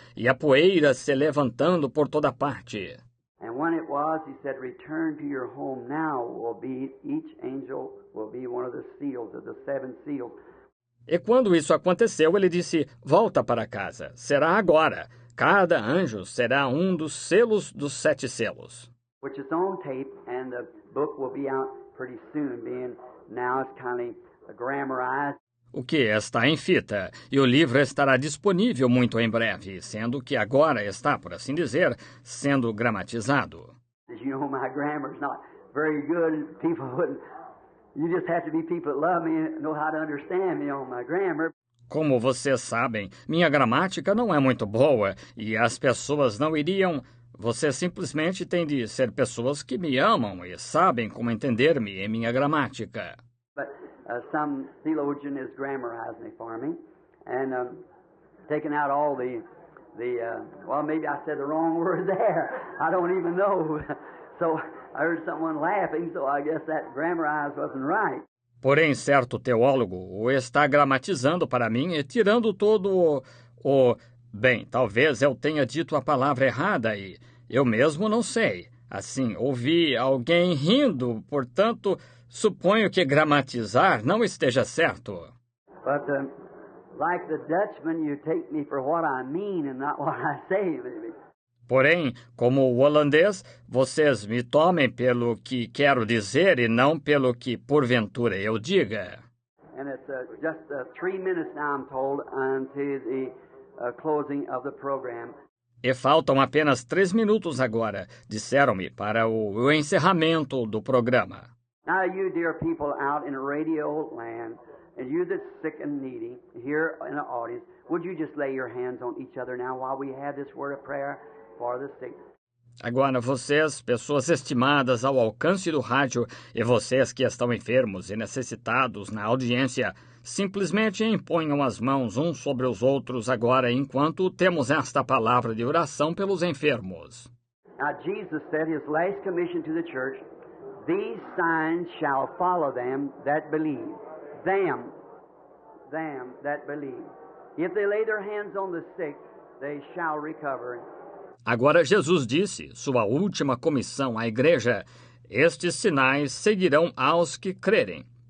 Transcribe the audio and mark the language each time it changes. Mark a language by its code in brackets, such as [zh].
[pt] E a poeira se levantando por toda parte. [en] And when it was, he said, return to your home now. Each angel will be one of the seals of the 7 seals. [pt] E quando isso aconteceu, ele disse, volta para casa. Será agora. Cada anjo será um dos selos dos 7 selos. [en] Which is on tape, and the book will be out pretty soon, being now it's kind of grammarized. [pt] O que está em fita, e o livro estará disponível muito em breve, sendo que agora está, por assim dizer, sendo gramatizado. [en] As you know, my grammar's not very good. People wouldn't. You just have to be people that love me and know how to understand me on my grammar. [pt] Como vocês sabem, minha gramática não é muito boa, e as pessoas não iriam... Você simplesmente tem de ser pessoas que me amam e sabem como entender-me em minha gramática. [en] But some theologian is grammarizing it for me, and taking out all well, maybe I said the wrong word there. I don't even know. So I heard someone laughing, so I guess that grammarized wasn't right. [pt] Porém, certo teólogo o está gramatizando para mim e tirando todo o... Bem, talvez eu tenha dito a palavra errada e eu mesmo não sei. Assim, ouvi alguém rindo, portanto, suponho que gramatizar não esteja certo. [en] But like the Dutchman, you take me for what I mean and not what I say. [pt] Porém, como o holandês, vocês me tomem pelo que quero dizer e não pelo que porventura eu diga. [en] And it's just 3 minutes now, I'm told, until the closing of the program. [pt] E faltam apenas 3 minutos agora, disseram-me, para o encerramento do programa. [en] Now, you dear people out in radio land, and you that's sick and needy here in the audience, would you just lay your hands on each other now while we have this word of prayer for the sick? [pt] Agora vocês, pessoas estimadas ao alcance do rádio, e vocês que estão enfermos e necessitados na audiência, simplesmente imponham as mãos uns sobre os outros agora enquanto temos esta palavra de oração pelos enfermos. [en] Now, Jesus said his last commission to the church, "These signs shall follow them that believe." Them that believe. If they lay their hands on the sick, they shall recover. [pt] Agora Jesus disse, sua última comissão à igreja, estes sinais seguirão aos que crerem.